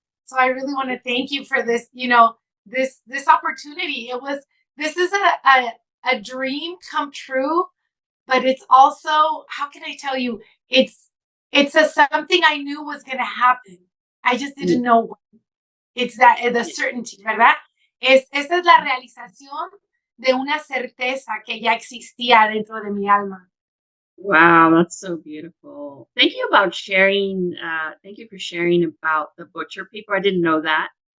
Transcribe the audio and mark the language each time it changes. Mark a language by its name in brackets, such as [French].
[English] So I really want to thank you for this, this opportunity. This is a dream come true, but it's also, how can I tell you, it's it's something I knew was going to happen. I just didn't know when. It's that the certainty, ¿verdad? [Spanish] Esa es la realización de una certeza que ya existía dentro de mi alma. [English] Wow, that's so beautiful. Thank you about sharing. Thank you for sharing about the butcher paper. I didn't know that.